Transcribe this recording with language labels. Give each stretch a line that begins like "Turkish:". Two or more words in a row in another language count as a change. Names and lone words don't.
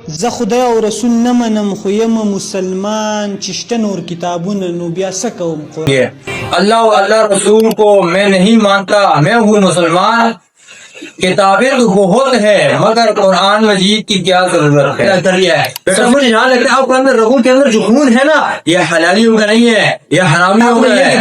Pashto: زه خدای او رسول نه منم خو یم مسلمان چې شته نور کتابونه نو بیا څه کوم قرآن
Urdu: اللہ و اللہ رسول کو میں نہیں مانتا، میں ہوں مسلمان. کتابیں تو بہت ہے مگر قرآن مجید کی کیا ضرورت ہے. بیٹا مجھے یہاں لگ رہا ہے آپ کے اندر رگوں کے اندر جو خون ہے نا یہ حلالیوں کا نہیں ہے، یہ حرامیوں کا ہے.